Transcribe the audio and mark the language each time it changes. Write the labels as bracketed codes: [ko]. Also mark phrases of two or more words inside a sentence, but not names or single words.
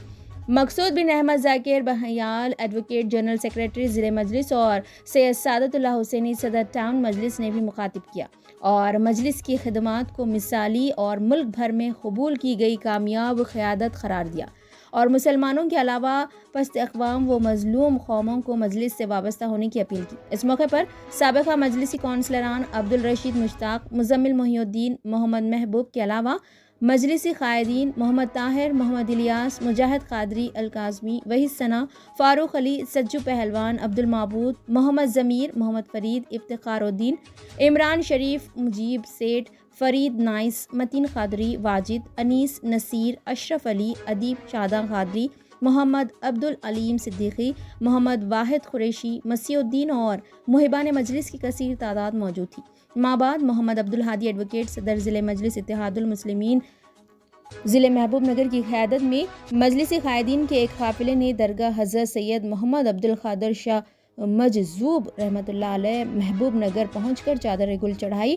[ur] مقصود بن احمد ذاکر بہیال [en] advocate general secretary [ur] ضلع مجلس اور سید سعادت اللہ حسینی صدر ٹاؤن مجلس نے بھی مخاطب کیا اور مجلس کی خدمات کو مثالی اور ملک بھر میں قبول کی گئی کامیاب قیادت قرار دیا اور مسلمانوں کے علاوہ پست اقوام و مظلوم قوموں کو مجلس سے وابستہ ہونے کی اپیل کی. اس موقع پر سابقہ مجلسی کونسلران عبد الرشید مشتاق، مزمل محی الدین، محمد محبوب کے علاوہ مجلسی قائدین محمد طاہر، محمد الیاس، مجاہد قادری، ال کاظمی، وحید ثنا، فاروق علی، سجو پہلوان، عبد المعبود، محمد ضمیر، محمد فرید، افتخار الدین، عمران شریف، مجیب سیٹھ، فرید نائس، متین قادری، واجد، انیس، نصیر، اشرف علی، ادیب شادا قادری، محمد عبد العلیم صدیقی، محمد واحد قریشی، مسیح الدین اور محبان مجلس کی کثیر تعداد موجود تھی. مابعد محمد عبد الہادی ایڈووکیٹ صدر ضلع مجلس اتحاد المسلمین ضلع محبوب نگر کی قیادت میں مجلسی قائدین کے ایک قافلے نے درگاہ حضرت سید محمد عبد القادر شاہ مجذوب رحمۃاللہ علیہ محبوب نگر پہنچ کر چادر گل چڑھائی.